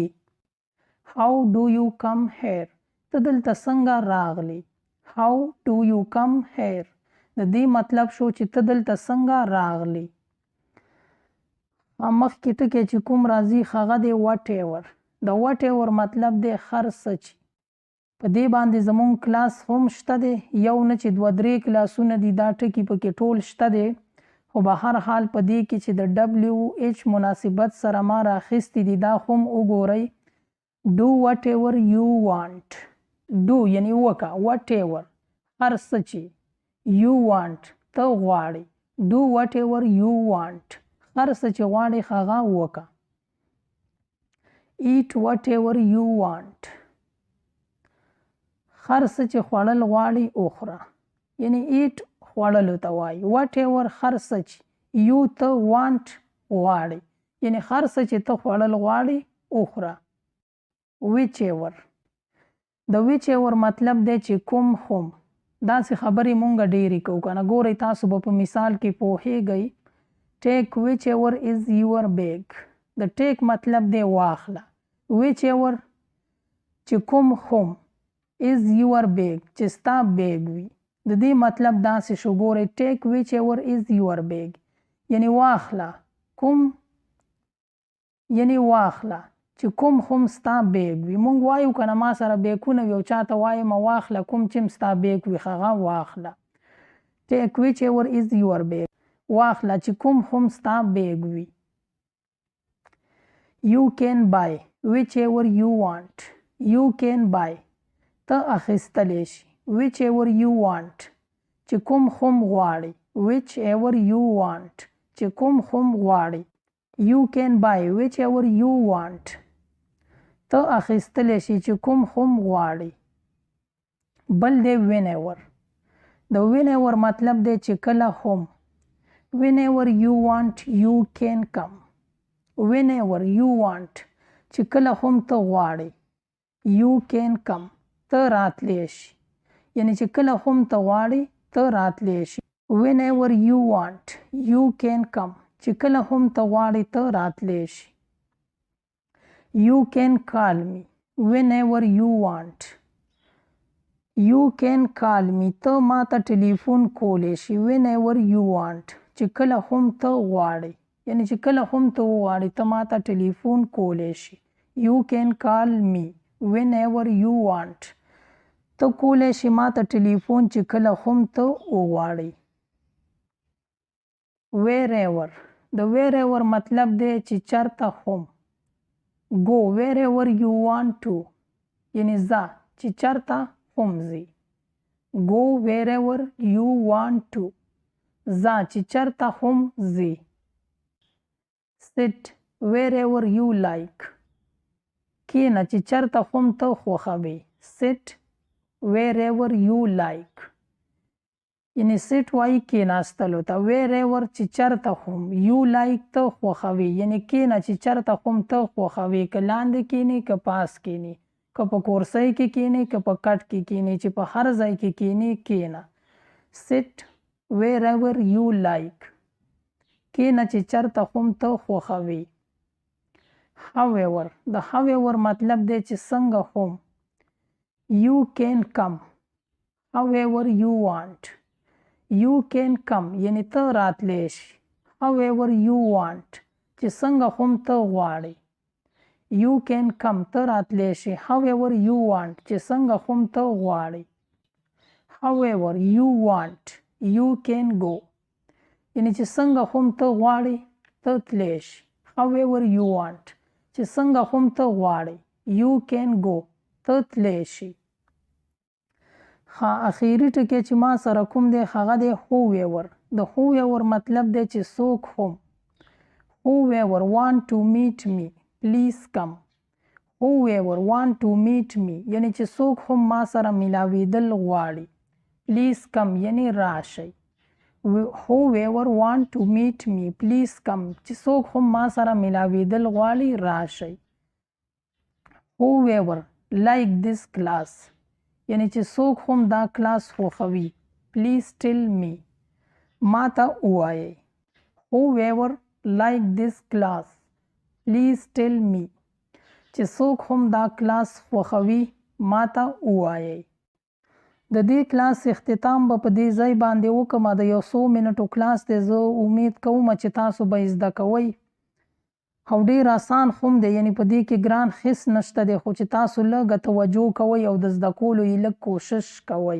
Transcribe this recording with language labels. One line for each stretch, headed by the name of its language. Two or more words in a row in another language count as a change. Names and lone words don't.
English: how do you come here.
Pashto: ته دلته څنګه راغلی.
English: how do you come here.
Pashto: د دې مطلب شو چې ته دلته څنګه راغلی. مخکې ټکی چې کوم راځي هغه دی whatever. د whatever مطلب دی هر څه چې. په دې باندې زمونږ کلاس هم شته دی. یو نه چې 2-3 کلاسونه دي دا ټکي پکې ټول شته دی. خو به هر حال په دې کې چې د WH مناسبت سره ما راخیستي دي دا هم وګورئ.
English: do whatever you want. do
Pashto: یعنی وکه. whatever هر څه چې.
English: you want
Pashto: ته غواړې.
English: do whatever you want
Pashto: هر څه چې غواړې هغه وکه.
English: eat whatever you want
Pashto: هر څه چې خوړل غواړې وخوره. یعنی eat خوړلو ته وایي. whatever هر څه چې. you ته want غواړې. یعنی هر څه چې ته خوړل غواړې وخوره. whichever. د whichever مطلب دی چې کوم هم. داسې خبرې مونږ ډېرې کوو که نه. ګورئ تاسو به په مثال کې پوهیږئ.
English: take whichever is your bag.
Pashto: د take مطلب دی واخله. whichever چې کوم هم
English: is your bag
Pashto: چې ستا بیگ وي. د دې مطلب داسې شو. ګورئ
English: take whichever is your bag
Pashto: یعنی واخله. کوم یعنی واخله چې کوم هم ستا بیگ وي. مونږ وایو که نه ما سره بیګونه وي او چاته وایم واخله کوم چې ستا بیگ وي هغه واخله.
English: take whichever is your bag
Pashto: واخله چې کوم هم ستا بیگ وي.
English: you can buy whichever you want. you can buy
Pashto: ته اخیستلی شي.
English: whichever you want
Pashto: چې کوم هم غواړې.
English: whichever you want
Pashto: چې کوم هم غواړې.
English: you can buy whichever you want
Pashto: ته اخیستلی شي چې کوم هم غواړې. بل دی whenever. د whenever مطلب دی چې کله هم.
English: whenever you want you can come. whenever you want
Pashto: چې کله هم ته غواړې.
English: you can come
Pashto: ته راتلی شي. یعنی چې کله هم ته غواړې ته راتلی شي.
English: whenever you want you can come
Pashto: چې کله هم ته غواړې ته راتلی شي.
English: you can call me whenever you want. you can call me
Pashto: ته ما ته ټلیفون کولی شي.
English: whenever you want
Pashto: چې کله هم ته غواړې. یعنی چې کله هم ته وغواړې ته ما ته ټلیفون کولی شي.
English: you can call me whenever you want
Pashto: ته کولی شي ما ته ټلیفون چې کله هم ته وغواړې. wherever. د wherever مطلب دی چې چرته هم.
English: go wherever you want to
Pashto: یعنی ځه چې چرته هم ځې.
English: go wherever you want to
Pashto: ځه چې چرته هم ځې.
English: sit wherever you like
Pashto: کېنه چې چرته هم ته خوښوې.
English: sit wherever you like یعنی sit
Pashto: وایي کېناستلو ته. wherever چې چرته هم.
English: you like
Pashto: ته خوښوې یعنی کېنه چې چرته هم ته خوښوې. که لاندې کېنې که پاس کېنې. که په کورسۍ کې کېنې که په کټ کې کېنې. چې په هر ځای کې کېنې کېنه.
English: sit wherever you like
Pashto: کېنه چې چرته هم ته خوښوې. however. د however مطلب دی چې څنګه هم.
English: you can come however you want. you can come
Pashto: یعنی ته راتلی شي.
English: however you want
Pashto: چې څنګه هم ته غواړې.
English: You can come
Pashto: ته راتلی شي.
English: However you want
Pashto: چې څنګه هم ته غواړې.
English: However you want you can go
Pashto: یعنی چې څنګه هم ته غواړې ته تلی شي.
English: However you want
Pashto: چې څنګه هم ته غواړې
English: you can go
Pashto: ته تلی شي. اخیری ټکی چې ما سره کوم دی هغه دی whoever. د whoever مطلب دی چې څوک هم.
English: Whoever want to meet me please come. Whoever want to meet me
Pashto: یعنی چې څوک هم ما سره ملاویدل غواړي.
English: Please come
Pashto: یعنی راشئ.
English: Whoever want to meet me please come
Pashto: چې څوک هم ما سره ملاویدل غواړي راشئ.
English: Whoever like this class
Pashto: یعنی چې څوک هم دا کلاس خوښوي.
English: Please tell me
Pashto: ما ته ووایئ.
English: Whoever like this class please tell me
Pashto: چې څوک هم دا کلاس خوښوي ما ته ووایئ. د دې کلاس اختتام به په دې ځای باندې وکړم. د یو څو منټو کلاس دی. زه امید کوم چې تاسو به یې زده کوئ او ډېر آسان هم دی. یعنې په دې کې ګران هېڅ نشته دی خو چې تاسو لږه توجه کوئ او د زده کولو یې لږ کوشش کوئ.